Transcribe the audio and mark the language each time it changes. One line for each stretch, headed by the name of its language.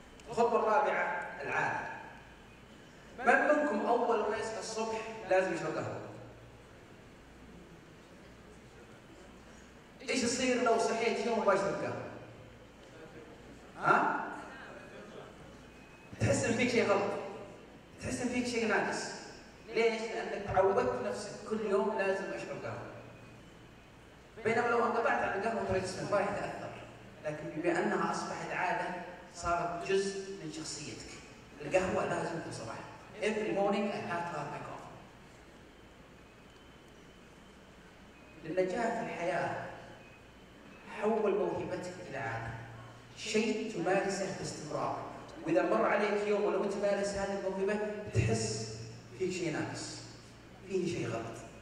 Arabic: الخطوة الرابعة العادة. من منكم أول ما يصحى الصبح لازم يشرب قهوة؟ ايش يصير لو صحيت يوم ما يشرب قهوة؟ ها؟ تحس ان فيك شيء غلط، تحس ان فيك شيء ناقص. ليش؟ لانك تعودت نفسك كل يوم لازم اشرب قهوة. بينما لو انقطعت عن القهوة ترى جسمك ما راح يتأثر، لكن بما انها اصبحت عادة صارت جزء من شخصيتك. القهوة لازم في الصباح.
English: Every morning I have to have my coffee.
Arabic: للنجاح في الحياة حول موهبتك إلى عادة، شيء تمارسه باستمرار. وإذا مر عليك يوم ولو تمارس هذه الموهبة تحس فيك شيء ناقص، فيه شيء غلط.